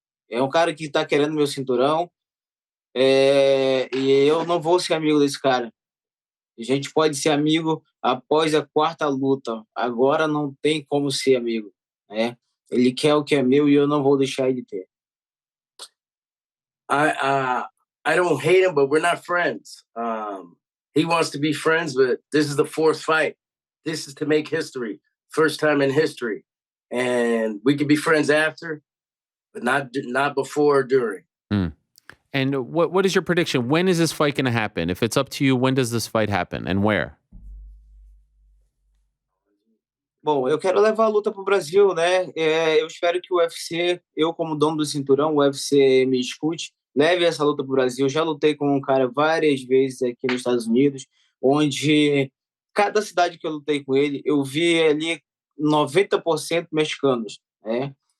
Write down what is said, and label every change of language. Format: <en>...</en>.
<pt>É um cara que tá querendo meu cinturão, e eu não vou ser amigo desse cara. A gente pode ser amigo após a 4ª luta. Agora não tem como ser amigo, né? Ele quer o que é meu e eu não vou deixar ele ter.</pt> <en>I don't hate him, but we're not friends. He wants to be friends, but this is the 4th fight. This is to make history. First time in history. And we can be friends after, but not before or during. Mm. And what is your prediction? When is this fight going to happen? If it's up to you, when does this fight happen and where?</en> <pt>Bom, eu quero levar a luta pro Brasil, né? Eu espero que o UFC, eu como dono do cinturão, o UFC me escute, leve essa luta pro Brasil. Eu já lutei com um cara várias vezes aqui nos Estados Unidos, onde cada cidade que eu lutei com ele, eu vi ali 90% mexicanos, né?</pt>